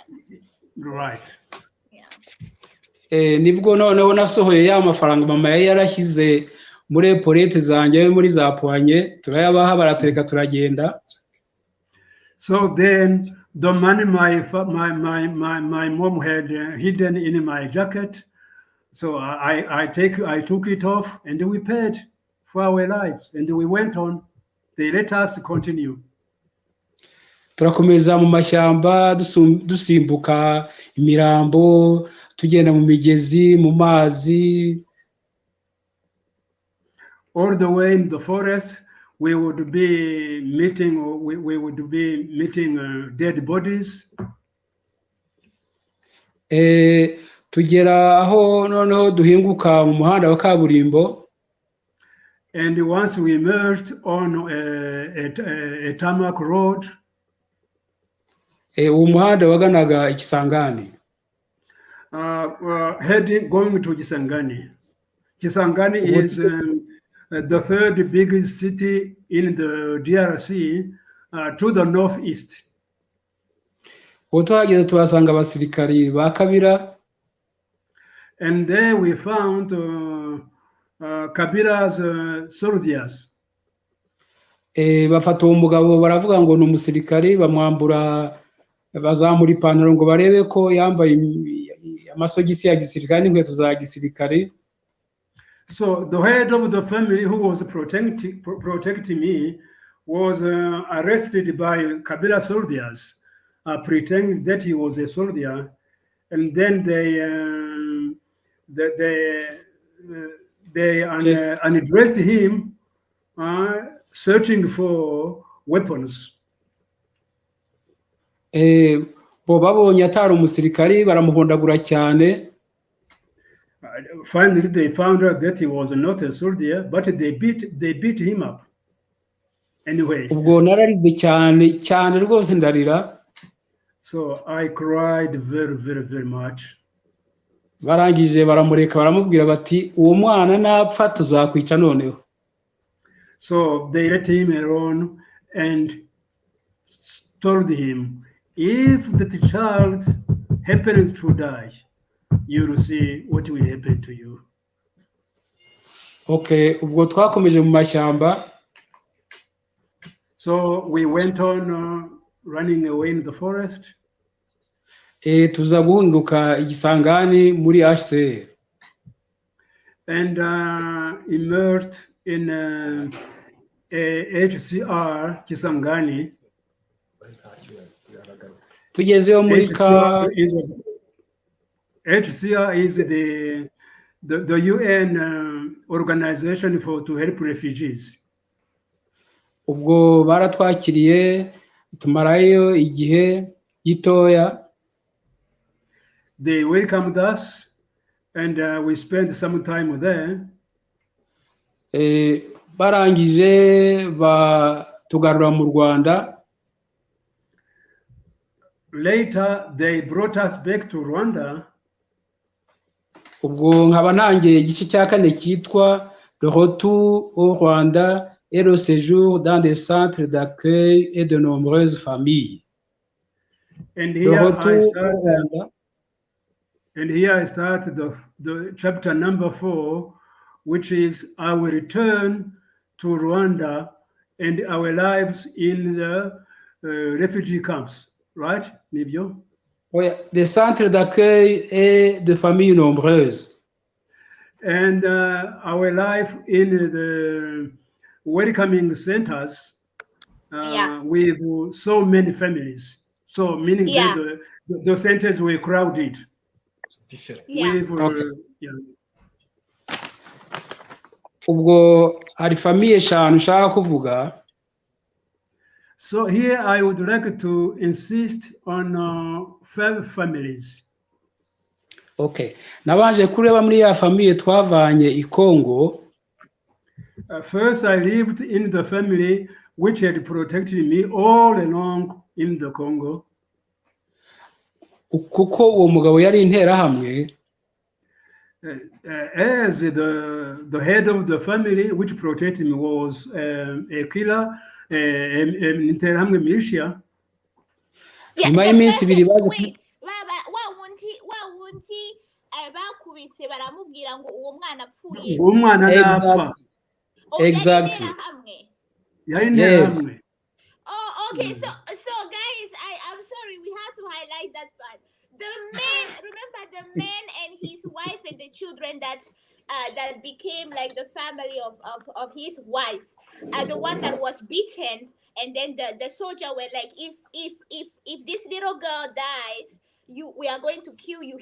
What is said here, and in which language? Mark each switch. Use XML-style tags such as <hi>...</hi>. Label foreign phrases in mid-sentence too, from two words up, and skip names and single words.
<en>Right. Yeah.</en> <rw>Nibwo noneho nasohoye ya mafaranga mama yari yarashyize muri epolete zanjye muri za poanye, turayabaha baratureka turagenda.</rw> <en>So then the money my mom had hidden in my jacket, so I took it off and we paid for our lives and we went on. They let us continue.</en> <rw>Turakomeza mu mashyamba dusimbuka imirambo, tugenda mu migezi, mu mazi.</rw> <en>All the way in the forest, we would be meeting dead bodies.</en> <rw>Tugera aho noneho duhinguka mu muhanda wa kaburimbo.</rw> <en>And once we emerged on a tarmac road,</en> <rw>uwo muhanda waganaga Ikisangani.</rw> <en>Going to Kisangani. Kisangani is the third biggest city in the DRC to the northeast.</en> <rw>Tuhageze tuhasanga abasirikari ba Kabila.</rw> <en>And there we found Kabila's soldiers.</en> <rw>Bafata uwo mugabo baravuga ngo ni umusirikari, bamwambura bazamura ipantaro ngo barebe ko yambaye amasogisi ya gisirikare n'inkweto za gisirikare.</rw> <en>So the head of the family who was protecting me was arrested by Kabila soldiers, pretending that he was a soldier, and then they undressed him, searching for weapons.</en> <rw>Bo babonye atari umusirikari baramuhondagura cyane.</rw> <en>Finally, they found out that he was not a soldier, but they beat him up. Anyway.</en> <rw>Ubwo nararize cyane cyane rwose ndarira.</rw> <en>So I cried very, very, very much.</en> <rw>Barangije baramureka baramubwira bati uwo mwana napfa tuzakwica noneho.</rw> <en>So they let him alone and told him, if the child happens to die, you will see what will happen to you.</en> <rw>Okay, ubwo twakomeje mu mashyamba.</rw> <en>So we went on running away in the forest.</en> <rw>Tuza guhinguka Igisangani muri HCR.</rw> <en>And emerged in a HCR Kisangani.</en> <rw>Tugezeyo muri</rw> <en>HCR is the UN organization to help refugees.</en> <rw>Ubwo baratwakiriye tumarayo igihe gitoya.</rw> <en>They welcomed us and we spent some time there.</en> <rw>Barangije tugarura mu Rwanda.</rw> <en>Later they brought us back to Rwanda.</en> <rw>Ubwo nkaba nangiye igice cya kane kitwa</rw> <fr>le retour au Rwanda et le séjour dans des centres d'accueil et de nombreuses familles.</fr> <en>And here I started the chapter number 4, which is our return to Rwanda and our lives in the refugee camps. Right,</en> <rw>Nibyo?</rw> <fr>Oui, des centres d'accueil et de familles nombreuses.</fr> <en>And our life in the welcoming centers Yeah. with so many families. So meaning Yeah. that the centers were crowded Yeah. with Okay. yeah.</en> <rw>Ubwo hari famille eshanu nshaka kuvuga.</rw> <en>So here I would like to insist on 5 families.</en> <rw>Okay. Nabanje kureba muri ya famille twavanye I Congo.</rw> <en>First, I lived in the family which had protected me all along in the Congo.</en> <rw>Kuko uwo mugabo yari interahamwe.</rw> <en>As the head of the family which protected me was a killer, an interahamwe militia. Yeah,</en> <rw>Nyuma</rw> <en>the</en> <rw>y'iminsi ibiri</rw> <en>person,</en> <rw>baje wait, wa wundi bakubise baramubwira ngo uwo mwana apfuye. Umwana napfa. Oh, yari</rw> <en>Exactly.</en> <rw>interahamwe. Yari interahamwe.</rw> <en>Oh, okay. So guys, I'm sorry, we have to highlight that part. The man, remember the man and his wife and the children that became like the family of his wife, the one that was beaten, and then the soldier were like, if this little girl dies, we are going to kill you.</en>